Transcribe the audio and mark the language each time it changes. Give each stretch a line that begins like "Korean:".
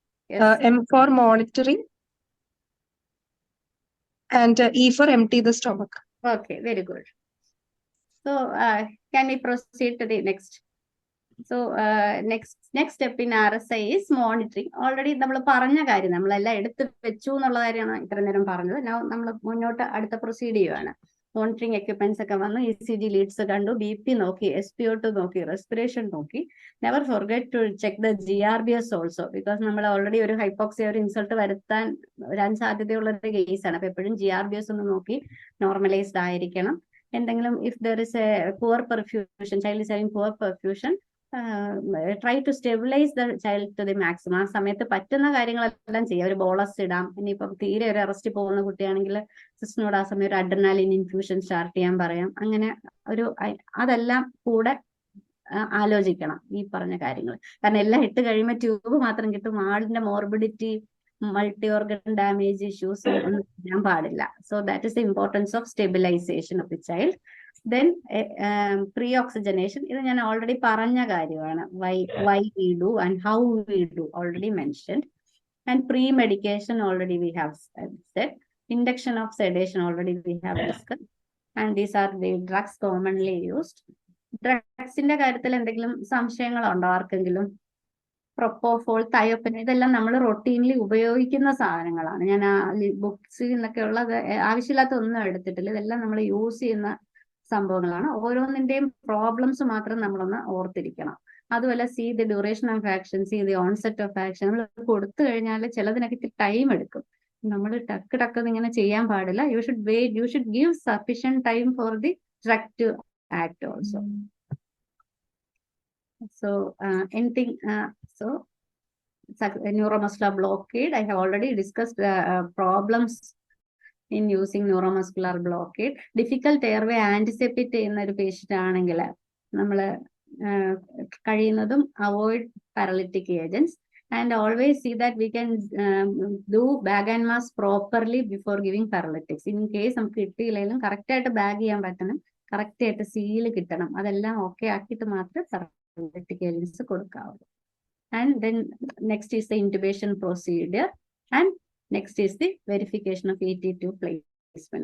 English: Yes. M for monitoring. And E for empty the stomach. Okay, very good. So can we proceed to the next? So next step in RSI is monitoring.
Malayalam: Already നമ്മൾ പറഞ്ഞ കാര്യം നമ്മളെല്ലാം എടുത്ത് വെച്ചു എന്നുള്ള കാര്യമാണ് ഇത്ര നേരം പറഞ്ഞത്. നമ്മൾ മുന്നോട്ട് അടുത്ത പ്രൊസീഡ് ചെയ്യുവാണ്. മോണിറ്ററിങ് എക്യുപ്മെന്റ്സ് ഒക്കെ വന്നു, ECG ലീഡ്സ് കണ്ടു, BP നോക്കി, SpO2 നോക്കി, റെസ്പിറേഷൻ നോക്കി.
English: never forget to check the GRBS also, because
Malayalam: നമ്മൾ ഓൾറെഡി ഒരു ഹൈപ്പോക്സിയ ഒരു ഇൻസൾട്ട് വരാൻ സാധ്യതയുള്ള ഒരു കേസാണ്. അപ്പൊ എപ്പോഴും GRBS ഒന്ന് നോക്കി നോർമലൈസ്ഡ് ആയിരിക്കണം. എന്തെങ്കിലും
English: If there is a poor perfusion, child is having poor perfusion, try to stabilise the child to the maximum.
Malayalam: ആ സമയത്ത് പറ്റുന്ന കാര്യങ്ങളെല്ലാം ചെയ്യാം. ഒരു ബോളസ് ഇടാം. ഇനിയിപ്പം തീരെ ഒരു അറസ്റ്റ് പോകുന്ന കുട്ടിയാണെങ്കിൽ സിസ്റ്ററിനോട് ആ സമയം ഒരു അഡ്രിനാലിൻ ഇൻഫ്യൂഷൻ സ്റ്റാർട്ട് ചെയ്യാൻ പറയാം. അങ്ങനെ അതെല്ലാം കൂടെ ആലോചിക്കണം ഈ പറഞ്ഞ കാര്യങ്ങൾ. കാരണം എല്ലാം ഇട്ട് കഴിയുമ്പോൾ ട്യൂബ് മാത്രം കിട്ടും. ആളിന്റെ morbidity, multi organ damage issues ഒന്നും ചെയ്യാൻ പാടില്ല.
English: So that is the importance of stabilisation of the child. Then pre oxygenation,
Malayalam: ഇത് ഞാൻ ഓൾറെഡി പറഞ്ഞ കാര്യമാണ്.
English: why we do and how we do already mentioned. And pre medication already we have said. Induction of sedation already we have discussed. And these are the drugs commonly used.
Malayalam: ഡ്രഗ്സിന്റെ കാര്യത്തിൽ എന്തെങ്കിലും സംശയങ്ങളുണ്ടോ ആർക്കെങ്കിലും? പ്രൊപ്പോഫോൾ, തയോപ്പൻ, ഇതെല്ലാം നമ്മൾ റൊട്ടീൻലി ഉപയോഗിക്കുന്ന സാധനങ്ങളാണ്. ഞാൻ ബുക്സിൽ നിന്നൊക്കെ ഉള്ളത് ആവശ്യമില്ലാത്ത ഒന്നും എടുത്തിട്ടില്ല. ഇതെല്ലാം നമ്മൾ യൂസ് ചെയ്യുന്ന സംഭവങ്ങളാണ്. ഓരോന്നിന്റെയും പ്രോബ്ലംസ് മാത്രം നമ്മളൊന്ന് ഓർത്തിരിക്കണം. അതുപോലെ
English: see the duration of action,
Malayalam: C the onset of action. നമ്മൾ കൊടുത്തു കഴിഞ്ഞാൽ ചിലതിനൊക്കെ ഇത്തിരി ടൈം എടുക്കും. നമ്മൾ ടക്ക് ഇങ്ങനെ ചെയ്യാൻ പാടില്ല.
English: You should wait, you should give sufficient time for the drug to act also. So anything, so neuromuscular blockade, I have already discussed problems in using neuromuscular blockade.
Malayalam: Difficult airway anticipate ചെയ്യുന്ന ഒരു patient ആണെങ്കിൽ നമ്മൾ കഴിയുന്നതും avoid parallactic agents.
English: And always see that we can do bag and mask properly before giving paralytics. In case
Malayalam: നമുക്ക് കിട്ടിയില്ലെങ്കിലും correct ആയിട്ട് bag ചെയ്യാൻ പറ്റണം, കറക്റ്റ് ആയിട്ട് സീല് കിട്ടണം. അതെല്ലാം ഓക്കെ ആക്കിയിട്ട് മാത്രമേ paralytic agents കൊടുക്കാവുള്ളൂ.
English: And then next is the intubation procedure. And next is the verification of ET2 placement.